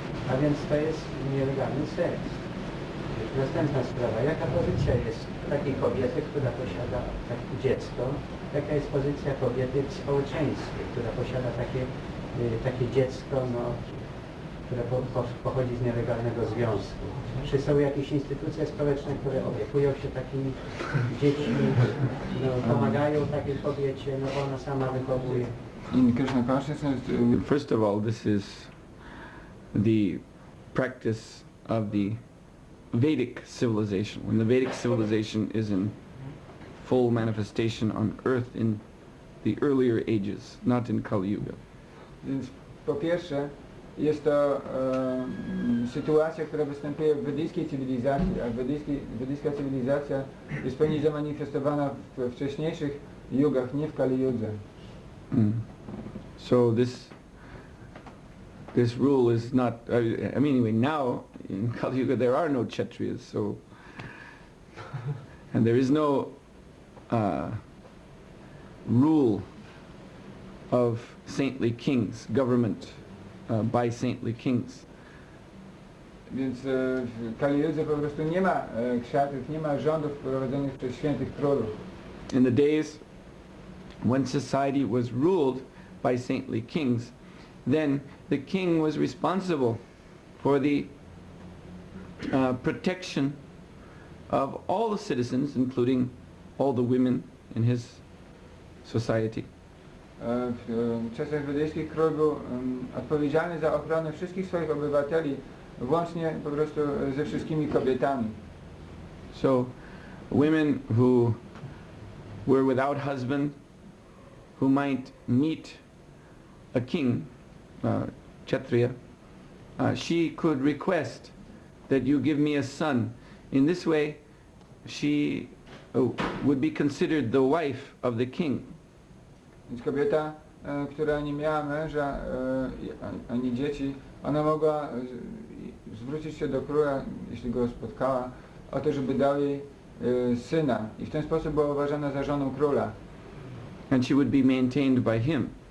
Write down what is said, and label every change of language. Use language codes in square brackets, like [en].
[pl] A więc to jest nielegalny seks. Następna sprawa, jaka pozycja jest takiej kobiety, która posiada takie dziecko, jaka jest pozycja kobiety w społeczeństwie, która posiada takie dziecko, no, które pochodzi z nielegalnego związku. Czy są jakieś instytucje społeczne, które opiekują się takimi dziećmi, no, pomagają takiej kobiecie, no bo ona sama wychowuje. [en] In Krishna consciousness, First of all, this is the practice of the Vedic civilization. When the Vedic civilization is in full manifestation on earth in the earlier ages, not in Kali Yuga. [pl] więc po pierwsze jest to sytuacja, która występuje w wedyjskiej cywilizacji, a wedyjska cywilizacja jest pełni zamanifestowana w wcześniejszych jugach, nie w Kali Judze. [en] So this rule is not, I mean anyway, now in Kali Yuga there are no Kshatriyas, so, and there is no rule of saintly kings, government by saintly kings. [pl] Więc w Kali Judze po prostu nie ma kshatrów, nie ma rządów prowadzonych przez świętych królów. [en] In the days when society was ruled by saintly kings, then the king was responsible for the protection of all the citizens, including all the women in his society. [pl] W czasach wedyjskich król był odpowiedzialny za ochronę wszystkich swoich obywateli, włącznie po prostu ze wszystkimi kobietami. [en] So women who were without husband, who might meet a king, Kshatriya, she could request that you give me a son. In this way, she would be considered the wife of the king. [pl] Więc kobieta, która nie miała męża ani dzieci, ona mogła zwrócić się do króla, jeśli go spotkała, o to, żeby dał jej syna. I w ten sposób była uważana za żoną króla. [en] And she would be maintained by him.